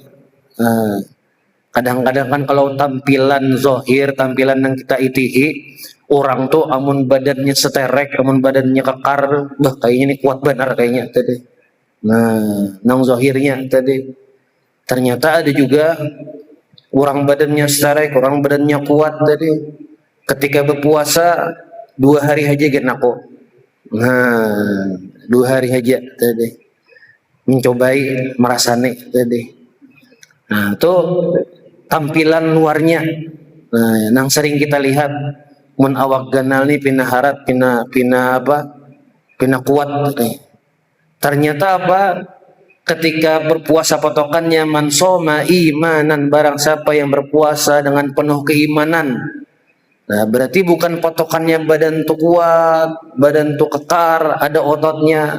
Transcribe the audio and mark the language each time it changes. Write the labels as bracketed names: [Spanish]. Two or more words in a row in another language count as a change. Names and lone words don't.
[Banjar] Kadang-kadang kan kalau tampilan zohir, tampilan yang kita itihi, orang tuh amun badannya seterek, amun badannya kekar, kayaknya ini kuat benar kayaknya tadi. Nang zohirnya tadi. [Indonesian] Ternyata ada juga orang badannya seterek, orang badannya kuat tadi. Ketika berpuasa 2 hari aja genako. 2 hari aja tadi. Mencobai merasane tadi. Itu tampilan luarnya. [Banjar] Nang sering kita lihat mun awak ganal nih pina harat, [Indonesian] pina kuat tadi. Ternyata apa? Ketika berpuasa patokannya [Arabic] من صام إيمانا, [Indonesian] barang siapa yang berpuasa dengan penuh keimanan. Berarti bukan patokannya badan tuh kuat, badan tuh kekar, ada ototnya.